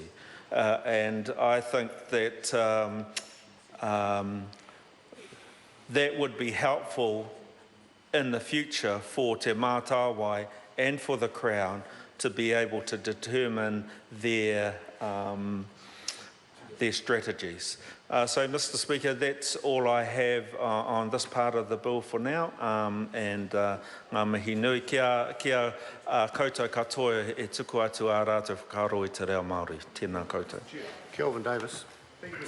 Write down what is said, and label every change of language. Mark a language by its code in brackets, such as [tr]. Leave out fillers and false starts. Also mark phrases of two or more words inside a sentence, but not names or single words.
[mi] And I think that that would be helpful in the future for Te Mātāwai and for the Crown to be able to determine their strategies. So, Mr. Speaker, that's all I have on this part of the bill for now. And ngā mihi nui kia koutou katoa e tuku atu ā rātou whakaro i Te Reo Māori. Tēnā koutou. Kelvin Davis.